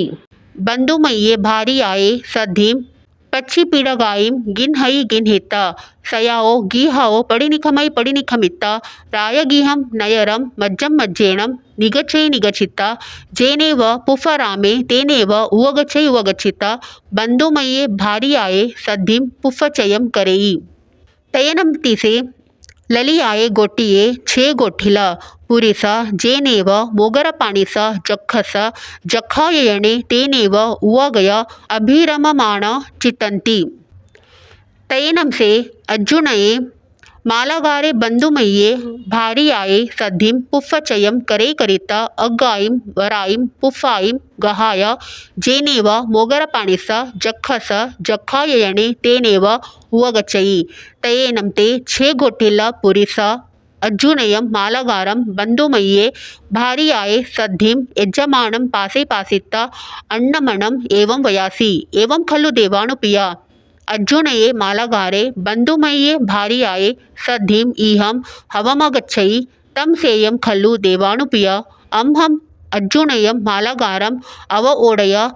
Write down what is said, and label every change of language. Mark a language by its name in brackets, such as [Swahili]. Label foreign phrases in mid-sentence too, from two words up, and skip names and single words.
[Prakrit languages] ಬಂಧುಮಯ್ಯೆ ಭಾರಿಯಾಯೆ ಸದ್ಧೀಂ ಪಚ್ಚಿಪೀಡಗಾಯೀಂ ಗಿನ್ಹೈ ಗಿನ್ಹಿತ ಸಯಾओ ಗೀಹಾओ ಪಡಿನಿಖಮೈ ಪಡಿನಿಖಮಿತ್ತ ರಾಯಗೀಹಂ ನಯರಂ ಮಜ್ಜಂ ಮಜ್ಜೇಣಂ ನಿಗಚೈ ನಿಗಚಿತ ಜೇನೇವ ಪುಫರಾಮೆ ತೇನೇವ ಉವಗಚೈ ಉವಗಚ್ಚಿತ ಬಂಧುಮಯ್ಯೆ ಭಾರಿಯಾಯೆ ಸದ್ಧೀಂ ಪುಫಚಯಂ ಕರೆಯಿ ತಯನಂ ತಿಸೆ ललियाये गोटिये छे गोठिल पुरिस जेनेव मोगरपाणिस जखस जखाययणे तेनेव उवगय अभिरममाण चिट्टन्ति तयेनं से अज्जुनये मालगारे बंधुमय्ये भारियाये सद्धिं पुफ्फचयं करे करित अग्गायीं वरायीं पुफ्फायीं गहाय जेनेव मोगरपाणिस जखस जखाययणे तेनेव उवगच्छई तयेनं ते छे गोठिल पुरिस अज्जुनयं मालगारं बंधुमय्ये भारियाये सद्धिं यजमानं पासे पासित अण्णमणम् एवं वयासि एवं खलु देवानुपिय अज्जुनये मालगारे बंधुमय्ये भारियाये सद्धिं इहं हवमगच्छई तं सेयं खलु देवानुपिय अहं अज्जुनयं मालगारम् अव ओडय